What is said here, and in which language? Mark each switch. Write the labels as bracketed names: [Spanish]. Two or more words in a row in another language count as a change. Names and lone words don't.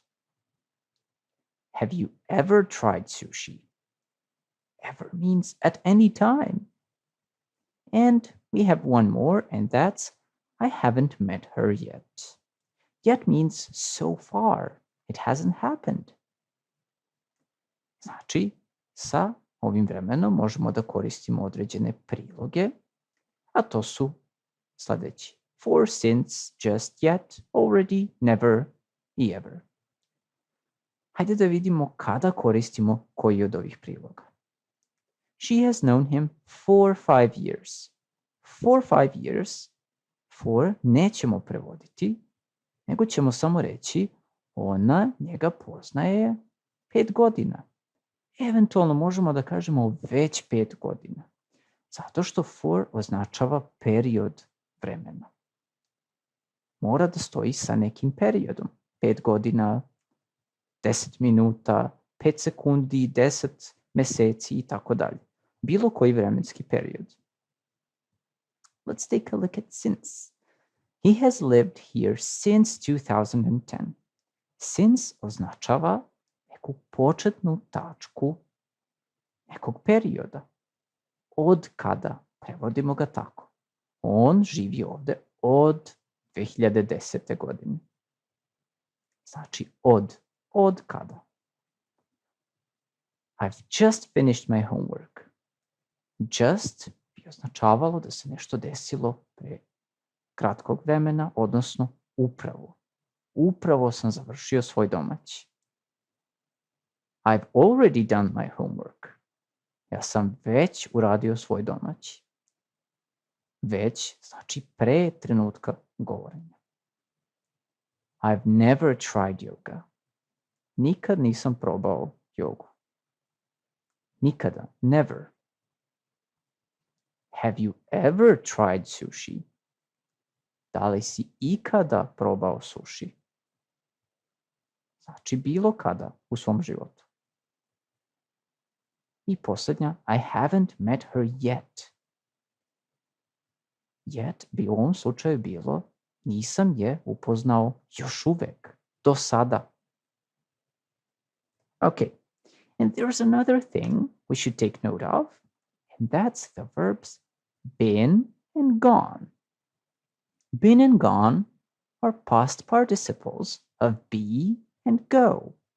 [English] Have you ever tried sushi? Ever means at any time. And we have one more, and that's I haven't met her yet. Yet means so far. It hasn't happened. [Serbian] Znači, sa ovim vremenom možemo da koristimo određene priloge, a to su sledeći. [English] For, since, just, yet, already, never i ever. [Serbian] Hajde da vidimo kada koristimo koji od ovih priloga. [English] She has known him for 5 years. For 5 years, [Serbian] for nećemo prevoditi, nego ćemo samo reći ona njega poznaje 5 godina. Eventualno možemo da kažemo već 5 godina. Zato što for označava period vremena. Mora da stoji sa nekim periodom. 5 godina, 10 minuta, 5 sekundi, 10 meseci i tako dalje. Bilo koji vremenski period. [English] Let's take a look at since. He has lived here since 2010. [Serbian] Since označava neku početnu tačku nekog perioda. Od kada? Prevodimo ga tako. On živi ovde od 2010. godine. Znači od kada? [English] I've just finished my homework. [Serbian] Just bi označavalo da se nešto desilo pre kratkog vremena, odnosno upravo. Upravo sam završio svoj domaći. [English] I've already done my homework. [Serbian] Ja sam već uradio svoj domaći. Već znači pre trenutka govorenja. [English] I've never tried yoga. [Serbian] Nikad nisam probao jogu. Nikada. [English] Never. Have you ever tried sushi? [Serbian] Da li si ikada probao sushi? Znači bilo kada u svom životu. I posljednja, [English] I haven't met her yet. [Serbian] Yet bi u ovom slučaju bilo nisam je upoznao još uvek, do sada. [English] Okay, and there's another thing we should take note of, and that's the verbs been and gone. Been and gone are past participles of be and go.